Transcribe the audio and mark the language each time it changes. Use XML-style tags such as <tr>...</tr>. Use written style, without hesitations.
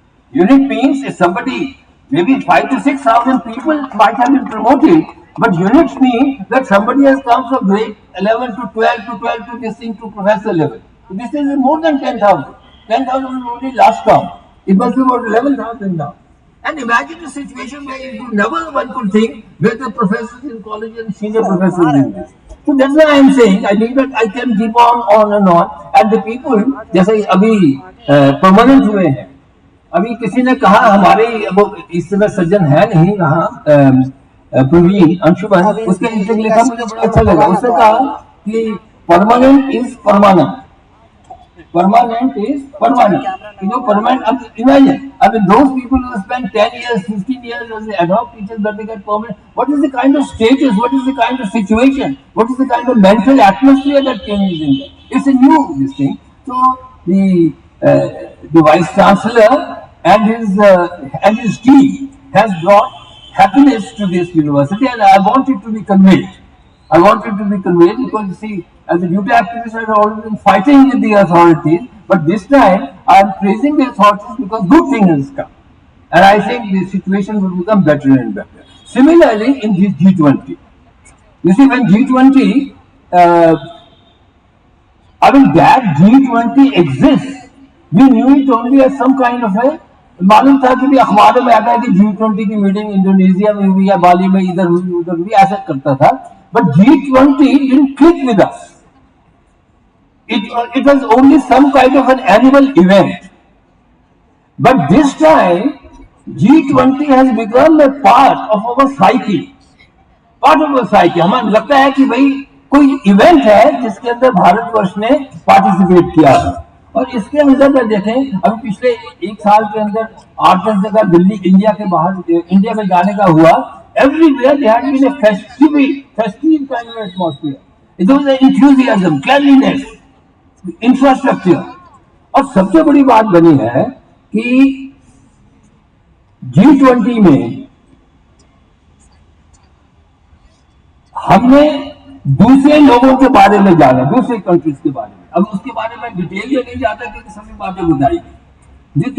<en>Unit means if somebody, maybe 5,000 to 6,000 people might have been promoted, but units mean that somebody has come from grade 11 to 12 to this thing to professor level. So this is more than 10,000. 10,000 was only last count. It must be about 11,000 now. And imagine a situation where you never one could think where the professors in college and senior professors in this. So that's why I am saying I think that I can keep on and on.</en> <hi>And the people, जैसे अभी permanent हुए हैं. अभी किसी ने कहा हमारे वो इस समय सज्जन है नहीं कहा प्रवीण अंशुमन उसके नीचे लिखा मुझे बड़ा अच्छा लगा. उसने कहा कि</hi> <en>permanent is permanent. Permanent is permanent. You know, permanent, imagine, I mean, those people who spend 10 years, 15 years as ad hoc teachers, but they get permanent. What is the kind of status? What is the kind of situation? What is the kind of mental atmosphere that changes in there? It's a new this thing. So, the Vice Chancellor and his team has brought happiness to this university, and I want it to be conveyed. I want it to be conveyed because, you see, as a duty activist, I have always been fighting with the authorities, but this time I am praising the authorities because good things has come. And I think the situation will become better and better. Similarly, in this G20, you see, when G20, I mean, that G20 exists, we knew it only as some kind of a</en> <hi>मालूम था कि भी अखबारों में आता है कि G20 की मीटिंग इंडोनेशिया में हुई या बाली में इधर हुई उधर हुई ऐसा करता था.</hi> <en>But G20 didn't click with us. It was only some kind of an annual event. But this time, G20 has become a part of our psyche. Part of our psyche.</en> <hi>हमें लगता है कि भाई कोई इवेंट है जिसके अंदर भारतवर्ष ने पार्टिसिपेट किया है. और इसके अंदर अगर देखें अभी पिछले एक साल के अंदर 8-10 जगह दिल्ली इंडिया के बाहर इंडिया में जाने का हुआ.</hi> <en>Everywhere there had been a festive kind of atmosphere. It was an enthusiasm, cleanliness, infrastructure.</en> <hi>और सबसे बड़ी बात बनी है कि G20 में हमने दूसरे लोगों के बारे में जाना, दूसरे कंट्रीज के बारे में। अब उसके बारे में डिटेल में नहीं जाता क्योंकि सभी बातें बताएगी।</hi>